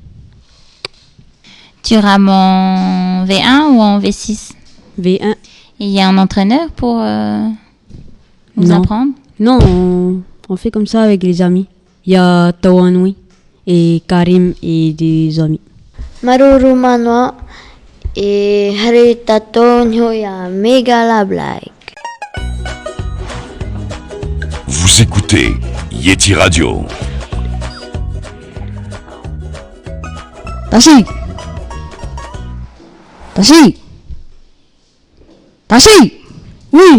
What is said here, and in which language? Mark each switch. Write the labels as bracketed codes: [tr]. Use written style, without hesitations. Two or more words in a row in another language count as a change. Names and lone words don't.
[fr] Tu rames en V1 ou en V6? V1. Il y a un entraîneur pour nous Non. apprendre? Non, on fait comme ça avec les amis. Il y a Tawanoui et Karim et des amis. [ty] Maruru manoa e harita tonyo ya Megala Black. [fr] Vous écoutez Yeti Radio. Tashi! Tashi! Tashi! Oui,